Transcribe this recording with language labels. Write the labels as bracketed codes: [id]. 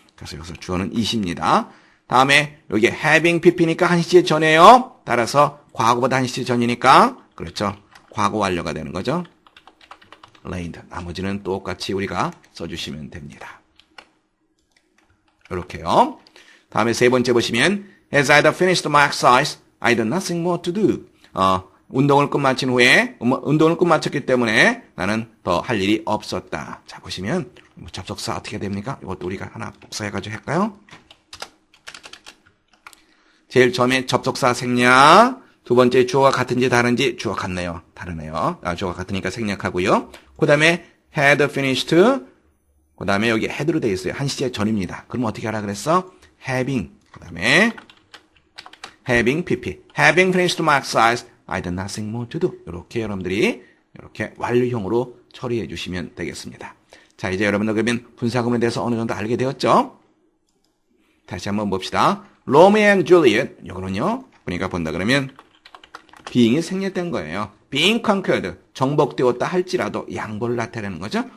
[ko] 그래서 여기서 주어는 it입니다. 다음에 여기 having pp니까 한 시제 전에요. 따라서 과거보다 한 시제 전이니까 그렇죠. 과거 완료가 되는 거죠. rained. 나머지는 똑같이 우리가 써주시면 됩니다. 이렇게요. 다음에 세 번째 보시면 [en] As I had finished my exercise, I had nothing more to do. [ko] 운동을 끝마친 후에 운동을 끝마쳤기 때문에 나는 더 할 일이 없었다. 자 보시면 접속사 어떻게 됩니까? 이것도 우리가 하나 복사해가지고 할까요? 제일 처음에 접속사 생략, 두 번째 주어가 같은지 다른지 주어 같네요. 다르네요. 주어가 같으니까 생략하고요. 그 다음에 had finished, 그 다음에 여기 had로 되어 있어요. 한 시제 전입니다. 그럼 어떻게 하라 그랬어? [en] having, [ko] 그 다음에 [en] having pp, having finished my exercise, I had nothing more to do. [ko] 이렇게 여러분들이 이렇게 완료형으로 처리해 주시면 되겠습니다. 자, 이제 여러분들 그러면 분사구문에 대해서 어느 정도 알게 되었죠? 다시 한번 봅시다. Romeo and Juliet, 이거는요, 보니까 본다 그러면 being이 생략된 거예요. being conquered, 정복되었다 할지라도 양보를 나타내는 거죠.